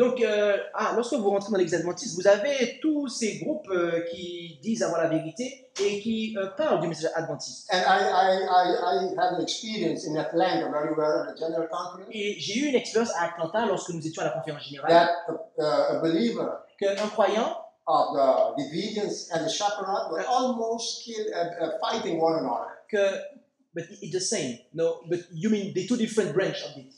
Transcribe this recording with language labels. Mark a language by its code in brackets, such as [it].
[fr] donc lorsque vous rentrez dans l'église adventiste, vous avez tous ces groupes qui disent avoir la vérité et qui parlent du message adventiste. [en] And I had an experience in Atlanta where we were at a general conference [fr] Et j'ai eu une expérience à Atlanta lorsque nous étions à la conférence générale, [en] that a believer [fr] qu'un croyant [en] of the Davidians and the Chaparral were almost fighting one another. but it's the same. No, but you mean the two different branches of it.